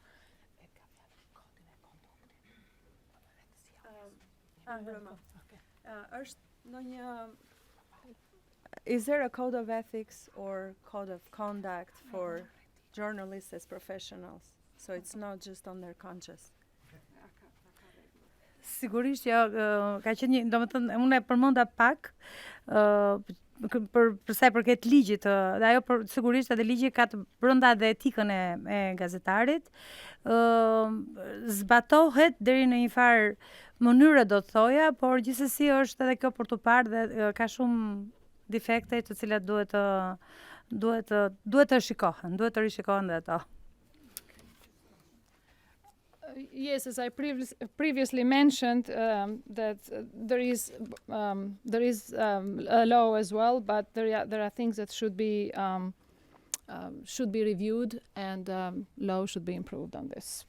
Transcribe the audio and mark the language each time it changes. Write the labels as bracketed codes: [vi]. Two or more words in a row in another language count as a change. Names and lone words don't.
[en] Is there a code of ethics or code of conduct for journalists as professionals? So it's not just on their conscience. [sq] Sigurisht jo, ka qenë një, domethënë unë e përmenda pak për sa i përket ligjit, dhe ajo sigurisht edhe ligji ka të brenda dhe etikën e gazetarit. Zbatohet deri në një farë mënyrë do të thoja, por gjithsesi është edhe kjo për të parë dhe ka shumë defekte të cilat duhet të rishikohen dhe ato. [en] Yes, as I previously mentioned, that there is a law as well, but there are things that should be reviewed, and law should be improved on this.